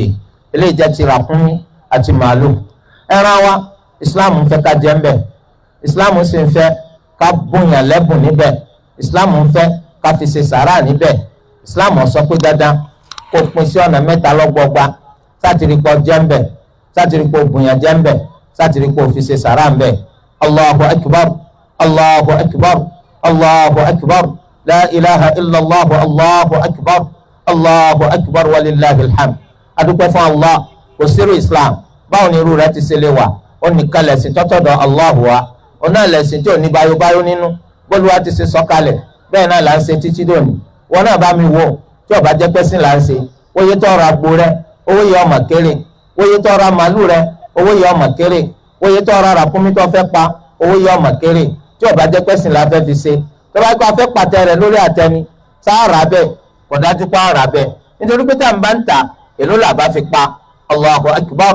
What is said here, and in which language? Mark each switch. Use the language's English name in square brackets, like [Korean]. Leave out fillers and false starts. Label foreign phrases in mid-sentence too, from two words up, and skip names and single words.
[Yoruba] Eléyìí jẹ́ ti ràkúnmí àti màálù. Ẹran wa Islam ń fẹ́ ká jẹ ń bẹ̀, Islam sì ń fẹ́ ká bùnyàn lẹ́bùn níbẹ̀, Islam ń fẹ́ ká fi ṣe sàrà níbẹ̀. Islam sọ pé dandan kó pín sí ọ̀nà mẹ́ta lọ́gbọgba. Sátìrì pọ̀ jẹ́ ń bẹ̀, sátìrì pọ̀ bùnyàn jẹ́ ń bẹ̀, sátìrì pọ̀ fi ṣe sàrà ń bẹ̀. [Arabic] الله أكبر، الله أكبر، الله أكبر لا إله إلا الله الله أكبر الله أكبر ولله الحمد. [Yoruba] adúpẹ́ fún allah kò sírù islam báwo ni irú rẹ̀ ti ṣe lè wà ó nìkan lẹ̀sìn tọ́tọ̀dọ̀ allahu wa ó náà lẹ̀sìn tí ò ní báyóbáyó nínú bólúwa ti ṣe sọ̀kalẹ̀ bẹ́ẹ̀ náà là ń ṣe títí dòní. wọn náà bá mi wò tí ó bá jẹ́ pẹ́sìn là ń ṣe oye tó ra agbo rẹ owó yẹ ọmọ kéré oye tó ra màálù rẹ owó yẹ ọmọ kéré oye tó ra ràkúnmí tó fẹ́ pa owó yẹ ọmọ kéré tí ó bá jẹ́ pẹ́sìn là fẹ́ fi ṣe tó bá gbọ́ afẹ́ pàtẹ rẹ lórí àtẹni sáárà bẹ́ẹ̀ kò dájú pa ara bẹ́ẹ̀ nítorí pé tá à ń bá ń ta èló là bá fi pa [Arabic] الله أكبر.